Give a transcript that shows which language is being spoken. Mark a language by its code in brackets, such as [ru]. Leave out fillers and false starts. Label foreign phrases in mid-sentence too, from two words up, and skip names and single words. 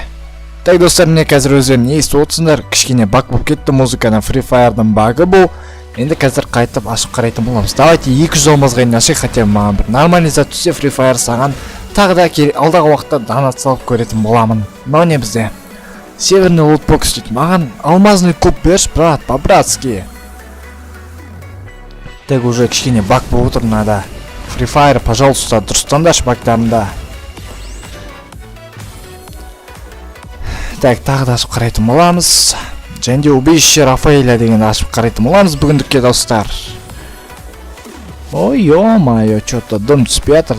[kk] Так, достар, міне қазір өздерін не естіп отырсыңдар, кішкене баг болып кетті, музыканың Free Fire'дың багы бұл. Енді қазір қайтып ашып қарайтын боламыз. Давайте 200 алмазға дейін ашайық, хотя маған бір нормальный зат түссе Free Fire саған тағы да алдағы уақытта донат салып көретін боламын. Мынау не бізде? Северный лутбокс дейді. Маған [ru] алмазный куб [kk] берші, брат, по-братски. Так, уже кішкене баг болып отыр, надо. Free Fire, пожалуйста, дұрыстандашы багдарында. Так, тағы да ашып қарайтын боламыз. Және де убежище Рафаэля деген ашып қарайтын боламыз бүгіндікке достар. Ой, [ru] ё-моё, что-то [kk] дым түспей жатыр.